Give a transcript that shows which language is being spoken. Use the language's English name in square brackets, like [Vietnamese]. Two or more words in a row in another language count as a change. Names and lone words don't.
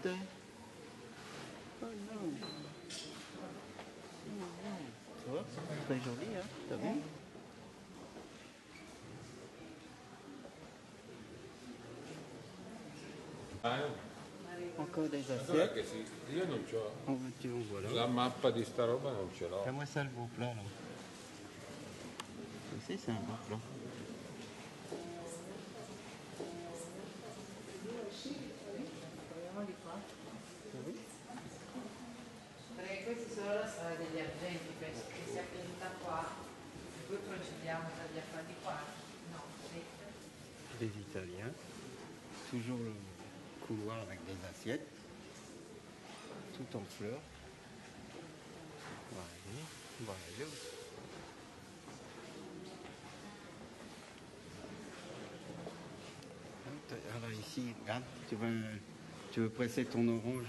[French] Oh non. Tu vois, c'est très joli, hein, t'as vu? Encore des assiettes. [Italian] Io non c'ho. [French] En veux-tu, en voilà. [Italian] La mappa di sta roba non ce l'ho. [French] Fais-moi ça le beau plat, là. Ça, c'est un beau plat. [Italian] Perché questi sono la storia degli argenti, penso che sia venuta qua, poi procediamo dagli affari qua. No, [French] Des Italiens. Toujours le couloir avec des assiettes. Tout en fleurs. Voilà. Alors ici, regarde, tu veux presser ton orange.